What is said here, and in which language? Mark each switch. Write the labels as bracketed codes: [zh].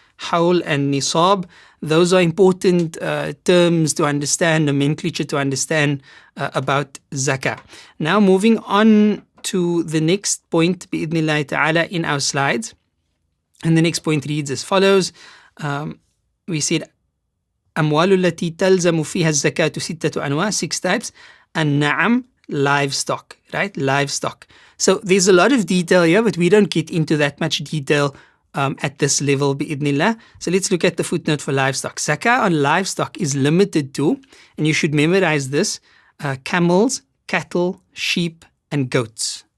[en] Hawl and nisab, those are important terms to understand, nomenclature to understand about zakah. Now moving on to the next point, bi'idhnillahi ta'ala, in our slides. And the next point reads as follows. We said, [ar] أموال التي تلزم فيها الزكاة 6 أنواع, [en] 6 types. النعم, livestock, right? Livestock. So there's a lot of detail here, but we don't get into that much detail at this level, bi'idhnillah. So let's look at the footnote for livestock. Zakah on livestock is limited to, and you should memorize this, camels, cattle, sheep, and goats.